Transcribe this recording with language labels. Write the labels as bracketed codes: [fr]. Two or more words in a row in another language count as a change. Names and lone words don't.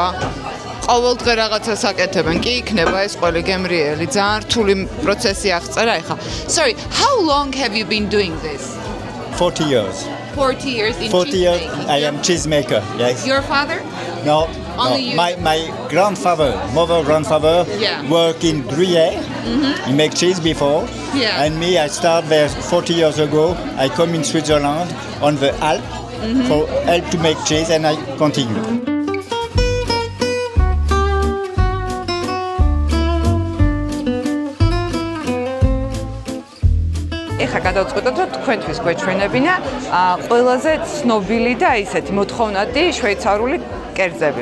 [ka] ყოველდღე რაღაცას აკეთებენ, კი იქნება ეს ყველი გემრიელი, ძალიან რთული პროცესი აღწერა ეხლა. [en] Sorry, how long have you been doing this? 40 years. 40 years in 40 years I am cheese maker. Yes. Your father? No. Only you? My grandfather, grandfather worked in Gruyère. He make cheese before. Yeah. And me, I started there 40 years ago. I come in Switzerland on the Alps for help to make cheese, and I continue. [ka] ეხა გადავწყვეტოთ, რომ თქვენთვის გვეჩვენებინა ყველაზე ცნობილი და ისეთი მოთხოვნადი შვეიცარიული კერძები.